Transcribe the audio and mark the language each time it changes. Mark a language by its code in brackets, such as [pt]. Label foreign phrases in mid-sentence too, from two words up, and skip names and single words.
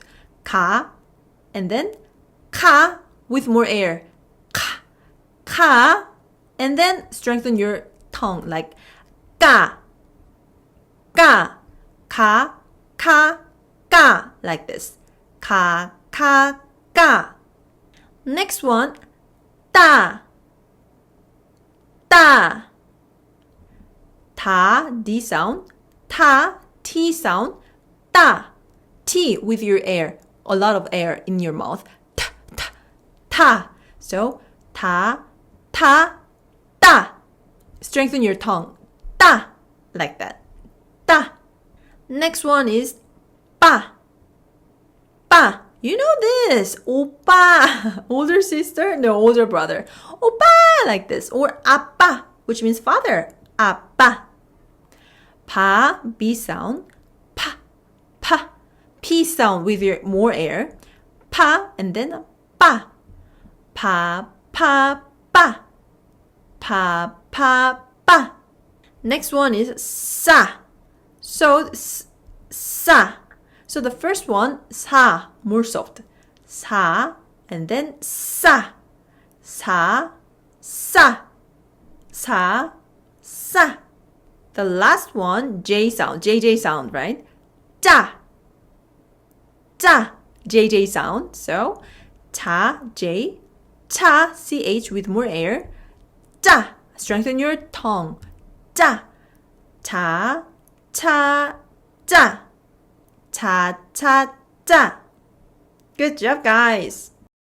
[en] Ka, and then ka with more air. Ka, ka, and then strengthen your tongue like ka, ka, ka, ka, ka, like this. Ka, ka, ka. Next one, ta, ta. Ta, D sound, ta, T sound, ta, T with your air, a lot of air in your mouth, ta, ta, ta. So, ta, ta, ta. Strengthen your tongue, ta, like that, ta. Next one is pa, pa. You know this, oppa, older sister, no, older brother, oppa, like this, or appa, which means father, appa. Pa, B sound, pa, pa, P sound with your more air, pa, and then pa, pa, pa, pa, pa, pa, pa. Next one is sa. So, sa. So the first one, sa, more soft. Sa, and then sa. Sa, sa. Sa, sa. The last one, J sound, JJ sound, right? Ja. Ja, JJ sound. So, ta, J, cha, CH with more air. Ja. Strengthen your tongue. Ja. Ta, cha, ja. Ta, ta, ta. Good job, guys.